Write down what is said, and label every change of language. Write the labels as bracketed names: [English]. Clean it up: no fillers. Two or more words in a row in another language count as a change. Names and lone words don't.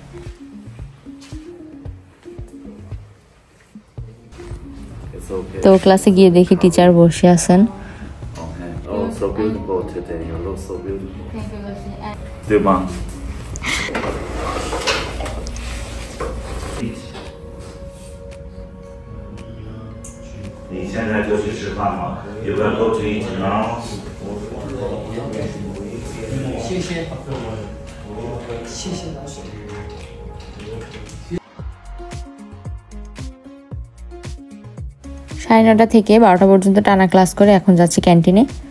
[Bangla] তো ক্লাসে গিয়ে দেখি টিচার বসে আছেন। [English] So beautiful today. You look so beautiful. Thank you. [Chinese] 对吗？你现在就去吃饭吗？有没有多吃一斤呢？谢谢。谢谢老师。 [Bangla] সাড়ে 9টা থেকে 12টা পর্যন্ত টানা ক্লাস করে এখন যাচ্ছি ক্যান্টিনে।